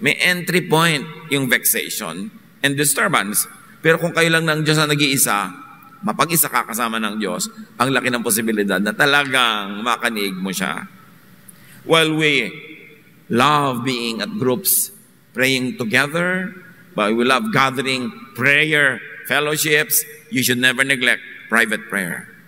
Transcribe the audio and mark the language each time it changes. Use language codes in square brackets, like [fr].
[en] May entry point yung vexation and disturbance. [tl] Pero kung kayo lang ng Diyos na nag-iisa, mapag-isa ka kasama ng Diyos, ang laki ng posibilidad na talagang makanig mo siya. [en] While we love being at groups, praying together, but we love gathering prayer fellowships, you should never neglect private prayer.